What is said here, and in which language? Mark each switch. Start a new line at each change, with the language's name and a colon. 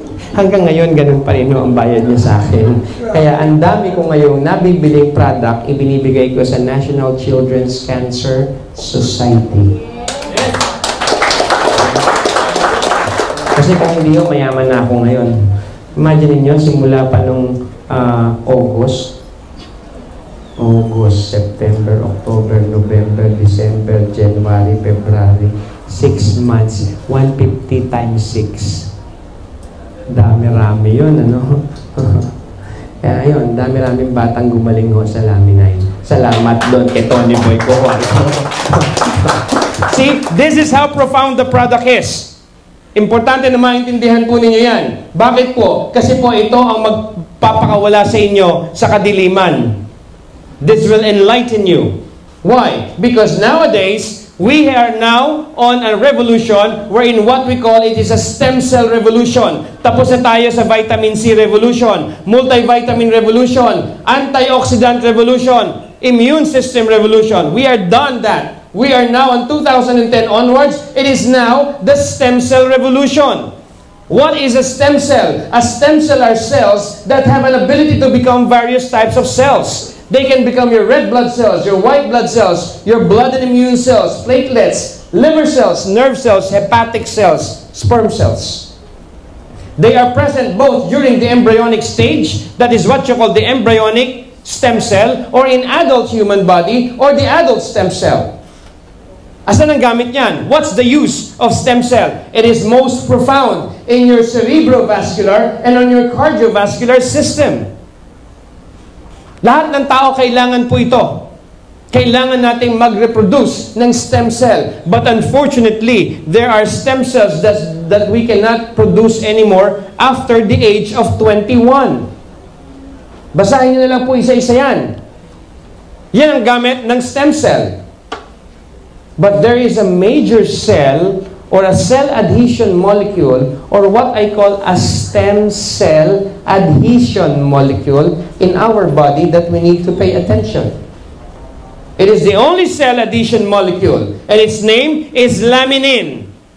Filipino: Hanggang ngayon, ganun pa rin ang bayad niya sa akin. Kaya ang dami ko ngayong nabibiling product, ibinibigay ko sa National Children's Cancer Society. Kasi kung hindi yun, mayaman na ako ngayon. Imagine niyo simula pa nung August, September, October, November, December, January, February, 6 months, 150 times 6. Dami-rami yun, ano? Kaya yun, dami-raming batang gumaling ho sa Lami 9. Salamat doon kay Tony Boy ko.
English: See, this is how profound the product is.
Filipino: Importante na maintindihan po ninyo yan. Bakit po? Kasi po ito ang magpapakawala sa inyo sa kadiliman.
English: This will enlighten you. Why? Because nowadays, we are now on a revolution wherein what we call it is a stem cell revolution.
Filipino: Tapos na tayo sa vitamin C revolution, multivitamin revolution, antioxidant revolution, immune system revolution.
English: We are done that. We are now on 2010 onwards, it is now the stem cell revolution. What is a stem cell? A stem cell are cells that have an ability to become various types of cells. They can become your red blood cells, your white blood cells, your blood and immune cells, platelets, liver cells, nerve cells, hepatic cells, sperm cells. They are present both during the embryonic stage, that is what you call the embryonic stem cell, or in adult human body, or the adult stem cell.
Filipino: Asan ang gamit niyan?
English: What's the use of stem cell? It is most profound in your cerebrovascular and on your cardiovascular system.
Filipino: Lahat ng tao kailangan po ito. Kailangan nating mag-reproduce ng stem cell.
English: But unfortunately, there are stem cells that we cannot produce anymore after the age of 21.
Filipino: Basahin niyo na lang po isa-isa yan. Yan ang gamit ng stem cell.
English: But there is a major cell or a cell adhesion molecule or what I call a stem cell adhesion molecule in our body that we need to pay attention. It is the only cell adhesion molecule and its name is laminin.